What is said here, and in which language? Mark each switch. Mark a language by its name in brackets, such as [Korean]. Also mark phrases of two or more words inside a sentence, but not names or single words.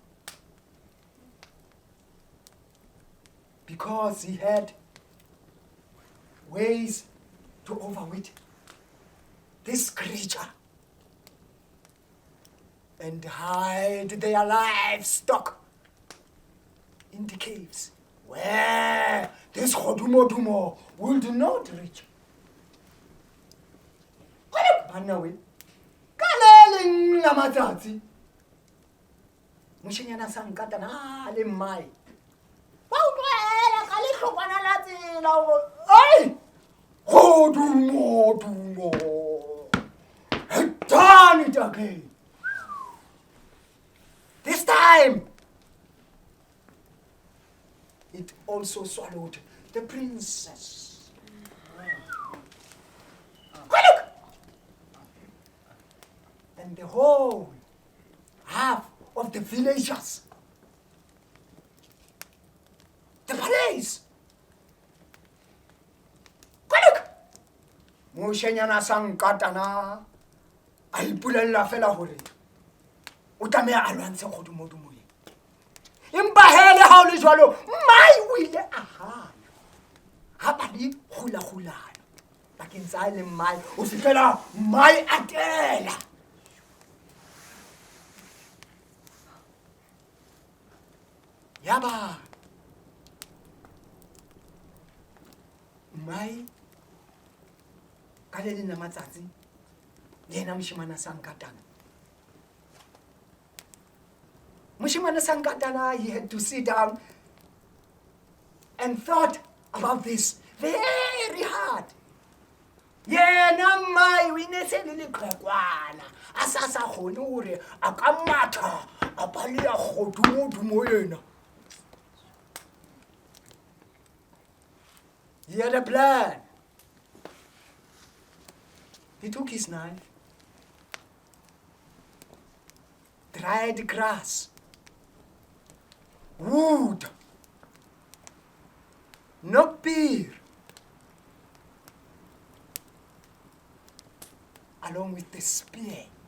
[English] Because he had ways to overweight this creature and hide their livestock in the caves where this Hodumodumo would not reach. [Southern Sotho] Banawe, kaleleng la matsatsi. Mushenyana Sankatana le mai. Ba utlwela ka le hlokwana la tsela ho. Ai! Hodumodumo. [English] Had done it again. This time, it also swallowed the princess. Look! And the whole half of the villagers, the palace. Look! [Southern Sotho] Moshanyana Sankatana, a ipulella fela hore. O tlameha a lwantshe Kgodumodumo. Empa hele ha o le jwalo, mai o ile a hana. Ha ba le khulagulana. Bakeng tsa le mai, o fihlela mai a tela. Yaba. Mai ka le leng la matsatsi, yena moshemane Sankatana. Moshemane Sankatana, [English] he had to sit down and thought about this very hard. [Southern Sotho] Yena mai o ne se le leqhekwana a sa kgone hore a ka matha a balea Kgodumodumo yena. [English] He had a plan. He took his knife, dried grass, wood, beer, along with the spear.